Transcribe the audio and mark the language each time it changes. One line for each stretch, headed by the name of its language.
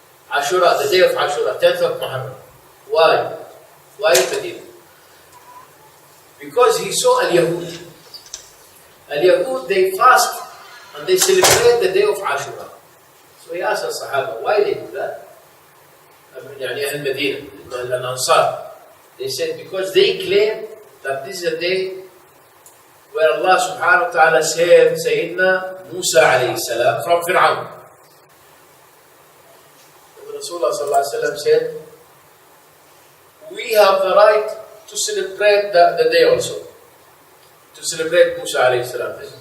English: Ashura, the day of Ashura, 10th of Muharram. Why? Why Medina? Because he saw Al-Yahud. Al-Yahud, they fast and they celebrate the day of Ashura. So he asked the Sahaba, why they do that?
Arabic: يعني أهل المدينة الأنصار.
English: They said because they claim that this is a day where Allah subhanahu wa ta'ala saved Sayyidina Musa alayhi salam from Fir'aun. Rasulullah sallallahu alayhi wa sallam said, we have the right to celebrate the day also, to celebrate Musa alayhi salam.